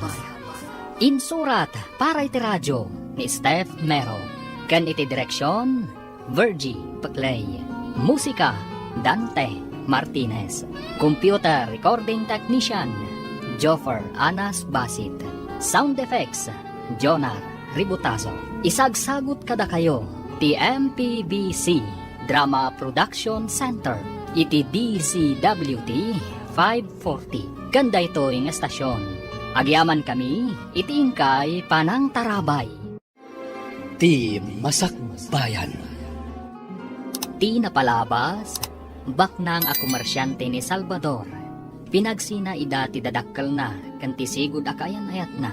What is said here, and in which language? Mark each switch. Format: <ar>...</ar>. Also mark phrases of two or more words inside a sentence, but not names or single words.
<ilo>Insurat para iti radyo ni Steph Mero. Kan iti direksyon, Virgie Paclay. Musika, Dante Martinez.</ilo> <en>Computer recording technician, Joffer Anas Basit. Sound effects, Jonar Ributaso.</en> <ilo>Isagsagot kada kayo, ti MPBC Drama Production Center. Iti DCWT 540.</ilo> <tl>Ganda ito ang estasyon.</tl> <ilo>Agyaman kami, iti ingkay Panang Tarabay. Ti Masakbayan. Ti napalabas, baknang a komersyante ni Salvador. Pinagsina ida ti dadakkel na, kanti sigud akayan ayat na.</ilo>